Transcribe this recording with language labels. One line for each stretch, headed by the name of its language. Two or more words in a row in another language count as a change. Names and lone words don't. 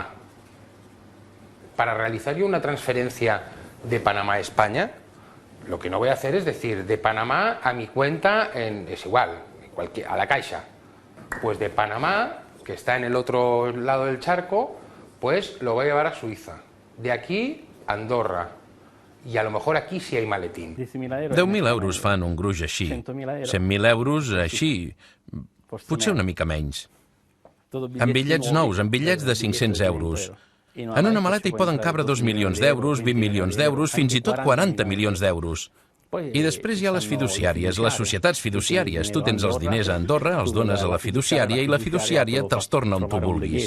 Spanish: Para realizar yo una transferencia de Panamá a España, lo que no voy a hacer es decir, de Panamá a mi cuenta, es igual, a la Caixa. Pues de Panamá, que está en el otro lado del charco, pues lo voy a llevar a Suïssa. De aquí a Andorra. I a lo mejor aquí sí hay maletín.
Catalan: 10.000 euros fan un gruix així. 100.000 euros així. Potser una mica menys. En bitllets nous, en bitllets de 500 euros. En una maleta hi poden cabre 2 milions d'euros, 20 milions d'euros, fins i tot 40 milions d'euros. I després hi ha les fiduciàries, les societats fiduciàries. Tu tens els diners a Andorra, els dones a la fiduciària i la fiduciària te'ls torna on tu vulguis.